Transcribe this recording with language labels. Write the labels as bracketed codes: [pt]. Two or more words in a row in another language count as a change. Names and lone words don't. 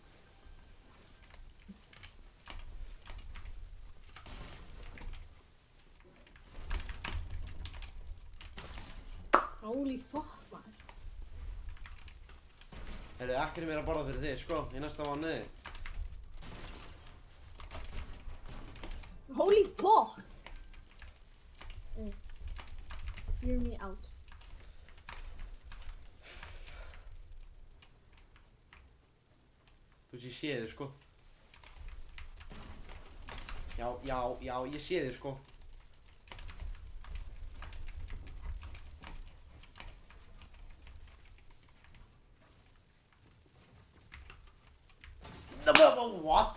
[en] Holy fuck, maður. [is] Heyrðu, ekkert meira að borða fyrir þig, sko, í næsta mánuði. [en] Holy fuck! Hear me out. [is] Þú veist, ég sé þig, sko. Já, ég sé þig, sko. [en] What?